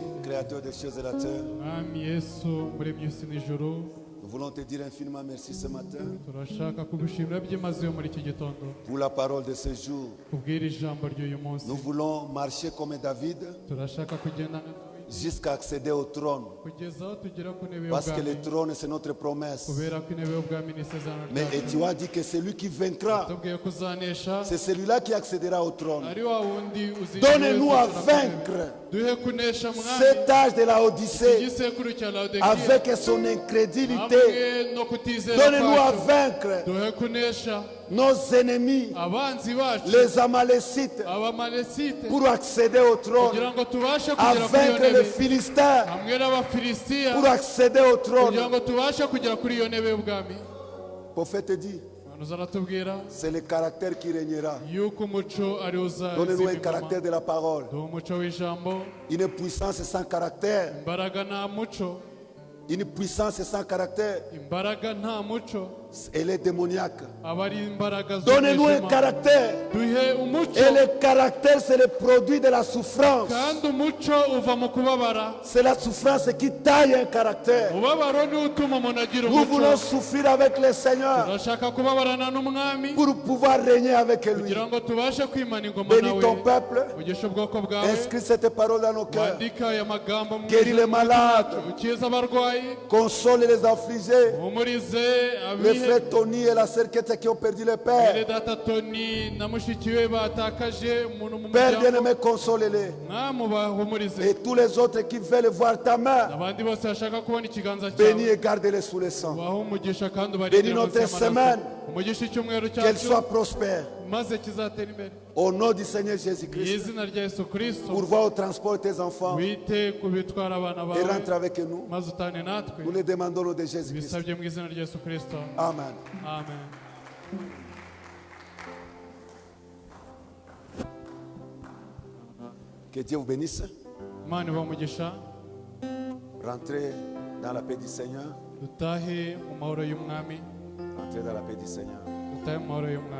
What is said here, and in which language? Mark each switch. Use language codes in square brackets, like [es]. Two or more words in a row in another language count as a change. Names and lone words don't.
[fr] Créateur des cieux et de la terre, [rw] mwami yesu muremye isi n'ijuru, [fr] nous voulons te dire infiniment merci ce matin [rw] turashaka kugushimira byimazeyo muri iki gitondo [fr] pour la parole de ce jour. [rw] kubwira ijambo ry'uyu munsi. [fr] Nous voulons marcher comme David [rw] Turashaka kugendana [fr] jusqu'à accéder au trône. [rw] kugeza aho tugera ku ntebe [fr] Parce que [rw] y'ubwami, [fr] le trône, c'est notre promesse. [rw] kubera ko intebe y'ubwami ni isezerano [fr] Mais et [rw] ryacu. [fr] tu as dit que celui qui vaincra, [rw] tubwiye ko uzanesha [fr] c'est celui-là qui accédera au trône. [rw] ari wa wundi uzinjira [fr] Donnez-nous à [rw] wese ku ntebe. [fr] vaincre [rw] duhe kunesha mwami [fr] cet âge de la Odyssée [rw] igisekuru cya Laodikiya [fr] avec son incrédulité. [rw] hamwe no kutizera [fr] Donnez-nous à [rw] kwacu. [fr] vaincre [rw] duhe kunesha [fr] nos ennemis, [rw] abanzi bacu [fr] les Amalécites, [rw] abamalesite [fr] pour accéder au trône. [rw] kugira ngo tubashe [fr] À [rw] kugera kuri iyo [fr] vaincre les [rw] ntebe [fr] Philistins [rw] hamwe n'abafilisitiya [fr] pour accéder au [rw] kugira [fr] trône. [rw] ngo tubashe kugera kuri iyo ntebe y'ubwami. [fr] Le prophète dit, [rw] abantu zaratubwira [fr] c'est le caractère qui régnera. [rw] yuko umuco ari [fr] Donnez-nous un caractère de la parole. [rw] duhe umuco w'ijambo, [fr] Une puissance sans caractère. [rw] imbaraga nta muco, [fr] Une puissance sans caractère, [rw] imbaraga nta muco [fr] elle est démoniaque. [rw] aba ari imbaraga [fr] Donnez-nous un [rw] z'umwijima. [fr] caractère. [rw] duhe umuco, [fr] Et le caractère, c'est le produit de la souffrance. [rw] kandi umuco uva mu kubabara. [fr] C'est la souffrance qui taille un caractère. [rw] umubabaro niwo utuma umuntu agira [fr] Nous voulons [rw] umuco. [fr] souffrir avec le Seigneur [rw] turashaka kubabarana n'umwami [fr] pour pouvoir régner avec lui. [rw] kugira ngo tubashe kwimana ingoma [fr] Bénis [rw] nawe. [fr] ton peuple. [rw] ugisha ubwoko bwawe, [fr] Inscris cette parole dans nos cœurs. [rw] wandika aya magambo mu [fr] Guéris les malades. [rw] ukiza abarwayi, [fr] Console les affligés. [rw] uhumurize [fr] Le [rw] abihe. [fr] frère Tony et la sœur Kete qui ont perdu le [rw] Mwene [fr] père. [rw] data Tony na mushiki we batakaje umuntu mu [fr] Père [rw] muryango, [fr] bien-aimé, console-les. [rw] mwami ubahumurize. [fr] Et tous les autres qui veulent voir ta main, [rw] abandi bose bashaka kubona ikiganza [fr] bénis [rw] cyawe, [fr] et garde-les sous le sang. [rw] ubahe umugisha kandi [fr] Bénis [rw] ubarindire [fr] notre [rw] munsi y'amaraso. [fr] semaine. [rw] umugisha icyumweru [fr] Qu'elle [rw] cyacu [fr] soit prospère. [rw] maze kizatera imbere [fr] Au nom du Seigneur [rw] mu [fr] Jésus-Christ. [rw] izina rya Yesu Kristo. [fr] Pourvois au transport tes enfants [rw] wite ku bitwara abana [fr] et [rw] bawe [fr] rentre avec nous. [rw] maze utane natwe, [fr] Nous les demandons au nom de Jésus-Christ. [rw] bisabye mu izina rya Yesu Kristo, [fr] Amen. [rw] amen. [fr] Que Dieu vous bénisse. [rw] Imana ibahe umugisha, [fr] Rentrez dans la paix du Seigneur. [rw] dutahe mu mahoro y'umwami, [fr] Entrez dans la paix du Seigneur. [rw] dutahe mu mahoro y'umwami.